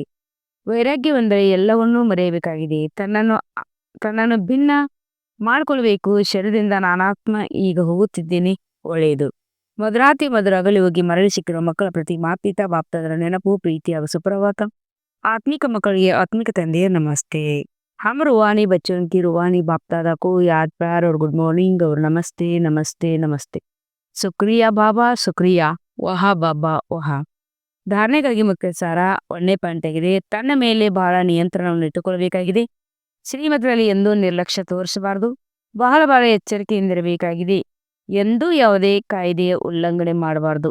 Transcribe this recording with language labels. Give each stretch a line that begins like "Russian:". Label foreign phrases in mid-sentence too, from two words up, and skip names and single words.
Kannada: ವೈರಾಗ್ಯವೆಂದರೆ ಎಲ್ಲವನ್ನೂ ಮರೆಯಬೇಕಾಗಿದೆ. ತನ್ನನ್ನು ಭಿನ್ನ ಮಾಡಿಕೊಳ್ಬೇಕು. ಶರೀರದಿಂದ ನಾನಾತ್ಮ ಈಗ ಹೋಗುತ್ತಿದ್ದೇನೆ. ಒಳ್ಳೆಯದು. ಮಧುರಾತಿ ಮಧುರ ಅಗಲಿ ಹೋಗಿ ಮರಳಿ ಸಿಕ್ಕಿರುವ ಮಕ್ಕಳ ಪ್ರತಿ ಮಾಪಿತ ಬಾಪ್ತದರ ನೆನಪು, ಪ್ರೀತಿ ಹಾಗೂ ಸುಪ್ರಭಾತ. ಆತ್ಮಿಕ ಮಕ್ಕಳಿಗೆ ಆತ್ಮಿಕ ತಂದೆಯ ನಮಸ್ತೆ.
Hindi: हम रूहानी बच्चों की रूहानी बाप दादा को याद, प्यार और
English: good morning
Hindi: और नमस्ते नमस्ते नमस्ते. शुक्रिया बाबा, शुक्रिया. वाह बाबा वाह.
Kannada: ಧಾರಣೆಗಾಗಿ ಮುಖ್ಯ ಸಾರ 1ನೇ ಪಾಯಿಂಟ್ ಆಗಿದೆ. ತನ್ನ ಮೇಲೆ ಬಹಳ ನಿಯಂತ್ರಣವನ್ನು ಇಟ್ಟುಕೊಳ್ಳಬೇಕಾಗಿದೆ. ಶ್ರೀಮತದಲ್ಲಿ ಎಂದೂ ನಿರ್ಲಕ್ಷ್ಯ ತೋರಿಸಬಾರದು. ಬಹಳ ಎಚ್ಚರಿಕೆಯಿಂದಿರಬೇಕಾಗಿದೆ. ಎಂದೂ ಯಾವುದೇ ಕಾಯ್ದೆಯ ಉಲ್ಲಂಘನೆ ಮಾಡಬಾರದು.